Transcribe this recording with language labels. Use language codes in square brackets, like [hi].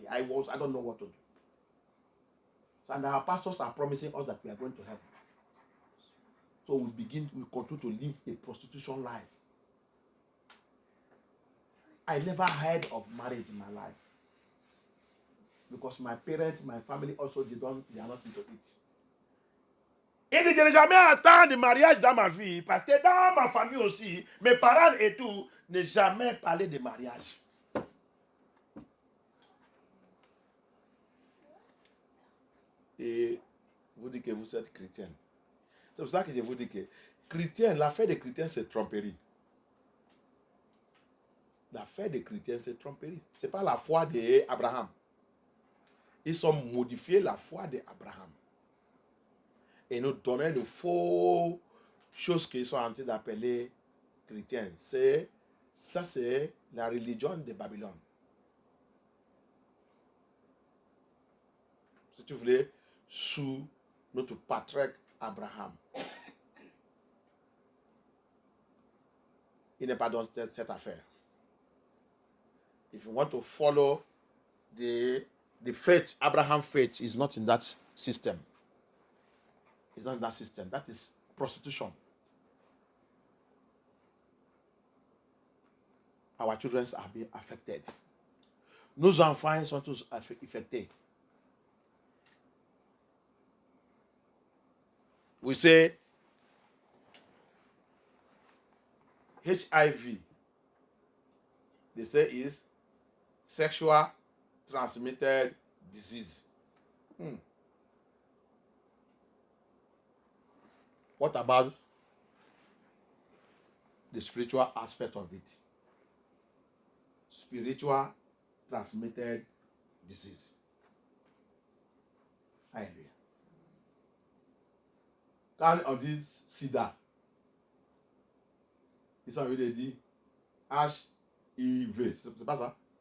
[en] I don't know what to do. And our pastors are promising us that we are going to heaven. So we continue to live a prostitution life. I never heard of marriage in my life. Because my parents, my family also, they are not into it. [fr] Et je n'ai jamais entendu de mariage dans ma vie, parce que dans ma famille aussi, mes parents et tout, n'ont jamais parlé de mariage. Et vous dites que vous êtes chrétien. C'est pour ça que je vous dis que chrétien, l'affaire des chrétiens, c'est tromperie. L'affaire des chrétiens, c'est tromperie. Ce n'est pas la foi d'Abraham. Ils ont modifié la foi d'Abraham. Et nous donner de faux choses qu'ils sont en train d'appeler chrétiens. Ça, c'est la religion de Babylone. Si tu voulais, sous notre patriarche Abraham. Il n'est pas dans cette affaire. [en] If you want to follow the faith, Abraham faith is not in that system. It's not in that system. That is prostitution. Our children are being affected. [fr] Nos enfants sont tous affectés. [en] We say HIV. They say is sexual transmitted disease. What about the spiritual aspect of it? Spiritual transmitted disease. Hallelujah. [fr] Quand on dit sida, ils ont dit HIV. C'est pas ça?